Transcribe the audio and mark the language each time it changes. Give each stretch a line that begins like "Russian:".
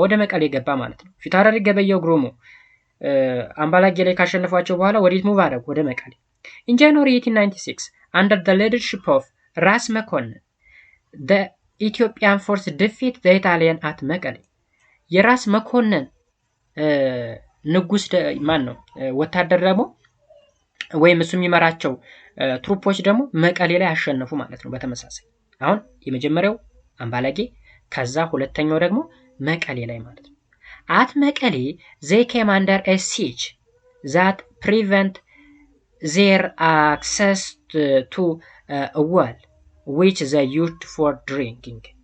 Amharic: ወደ መቀሌ ገባ ማለት ነው። ፊታውራሪ ገበየው ጉሩሙ አምባላጌ ላይ ካሸነፏቸው በኋላ ወዴት ሙቭ አደረጉ? ወደ መቀሌ።
English: In January 1896 under the leadership of ራስ መኮንን the Ethiopian force defeat the Italian at መቀሌ።
Amharic: የራስ መኮንን ንጉስ ማን ነው? ወታደር ደግሞ ወይም እሱ የሚመራቸው ትሩፖች ደግሞ መቀሌ ላይ አሸነፉ ማለት ነው። በተመሳሳይ አሁን የመጀመሪያው አምባላጌ ከዛ ሁለተኛው ደግሞ መቀሌ ላይ ማለት ነው።
English: at መቀሌ they came under a siege that prevent their access to a well which they used for drinking.